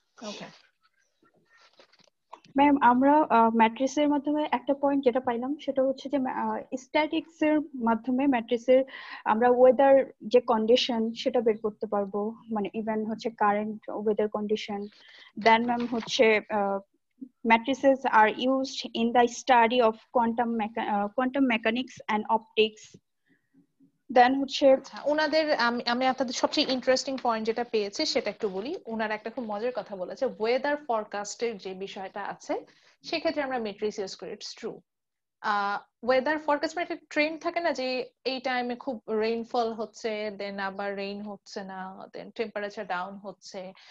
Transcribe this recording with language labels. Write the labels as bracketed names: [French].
[Bangla] Okay ma'am, আমরা ম্যাট্রিক্সের মাধ্যমে একটা পয়েন্ট যেটা পাইলাম সেটা হচ্ছে যে স্ট্যাটিক্স এর মাধ্যমে ম্যাট্রিক্সের আমরা ওয়েদার যে কন্ডিশন সেটা বের করতে পারবো, মানে ইভেন হচ্ছে কারেন্ট ওয়েদার কন্ডিশন। দেন ম্যাম হচ্ছে [English] matrices are used in the study of quantum mechanics and optics. [Bangla] দেন হচ্ছে ওনাদের আমি আপনাদের সবচেয়ে ইন্টারেস্টিং পয়েন্ট যেটা পেয়েছি সেটা একটু বলি। ওনারা একটা খুব মজার কথা বলেছে, ওয়েদার ফরকাস্টের যে বিষয়টা আছে সেক্ষেত্রে আমরা মেট্রিক্স ইউজ করি। It's true. ওয়েদার ফরকাস্ট মানে একটা ট্রেন্ড থাকে না, যে এই টাইমে খুব রেইনফল হচ্ছে, দেন আবার রেইন হচ্ছে না, দেন টেম্পারেচার ডাউন হচ্ছে।